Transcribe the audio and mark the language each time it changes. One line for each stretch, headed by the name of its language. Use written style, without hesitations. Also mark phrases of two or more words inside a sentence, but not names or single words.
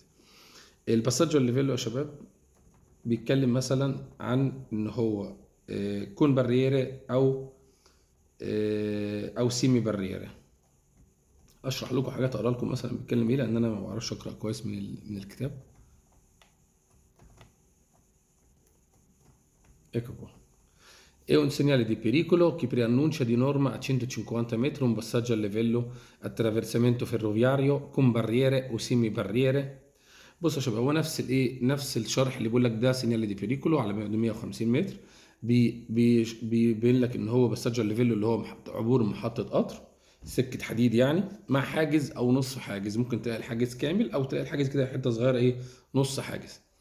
Italian: il passaggio livello
Arabic: يا شباب بيتكلم مثلا عن ان هو
Italian: con barriere o semi barriere.
Arabic: اشرح لكم حاجات، اقرا لكم مثلا بيتكلم ايه، لان انا ما بعرفش اقرا كويس من الكتاب.
Italian: ecco qua. È un segnale di pericolo che preannuncia di norma a 150 metri un passaggio a livello, attraversamento ferroviario con barriere o semi barriere.
Arabic: بص يا شباب، هو نفس الشرح اللي بيقول لك ده
Italian: segnale di pericolo
Arabic: على 150 متر، بيبين لك ان هو
Italian: passaggio livello
Arabic: اللي هو عبور محطه قطر، سكه حديد يعني، مع حاجز او نص حاجز. ممكن تلاقي الحاجز كامل، او تلاقي الحاجز كده حته صغيره، نص حاجز.